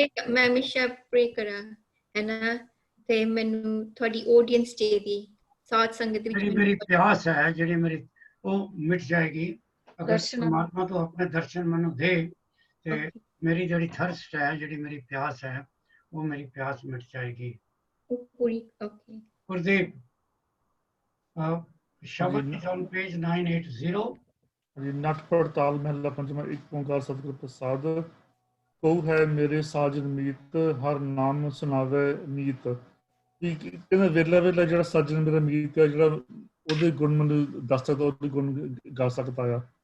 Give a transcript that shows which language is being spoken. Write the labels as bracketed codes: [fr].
[pa] ਮੈਂ ਹਮੇਸ਼ਾ ਪ੍ਰੇ ਕਰਾਂ ਹੈ ਨਾ, ਤੇ ਮੈਨੂੰ ਤੁਹਾਡੀ ਆਡੀਅנס ਦੀ ਸਾਧ ਸੰਗਤ ਵਿੱਚ ਮੇਰੀ ਪਿਆਸ ਹੈ ਜਿਹੜੀ ਮੇਰੀ, ਉਹ ਮਿਟ ਜਾਏਗੀ ਅਗਰ ਪਰਮਾਤਮਾ ਤੋਂ ਆਪਣੇ ਦਰਸ਼ਨ ਮੈਨੂੰ ਦੇ। ਤੇ ਮੇਰੀ ਜਿਹੜੀ ਥਰਸਟ ਹੈ, ਜਿਹੜੀ ਮੇਰੀ ਪਿਆਸ ਹੈ, ਉਹ ਮੇਰੀ ਪਿਆਸ ਮਿਟ ਜਾਏਗੀ। ਪੂਰੀ। ਓਕੇ ਗੁਰਦੀਪ, [en] ਸ਼ਬਦ is on page 980. [pa] ਜੀ ਨਟ ਪੜਤਾਲ ਮਹਿਲਾ ਪੰਜਵਾਂ ਇੱਕ ਓਂਕਾਰ ਸਤਿਗੁਰ ਪ੍ਰਸਾਦ ਕਉ ਹੈ ਮੇਰੇ ਸਾਜਨ ਮੀਤ ਹਰ ਨਾਮ ਸੁਣਾਵੇ ਨੀਤ। ਕਹਿੰਦਾ ਵੇਲਾ ਵੇਲਾ ਜਿਹੜਾ ਸਾਜਨ ਮੇਰਾ ਮੀਤ ਹੈ ਜਿਹੜਾ ਉਹਦੇ ਗੁਣ ਮੈਨੂੰ ਦੱਸ ਸਕਦਾ, ਉਹਦੇ ਗੁਣ ਗਾ ਸਕਦਾ ਆ।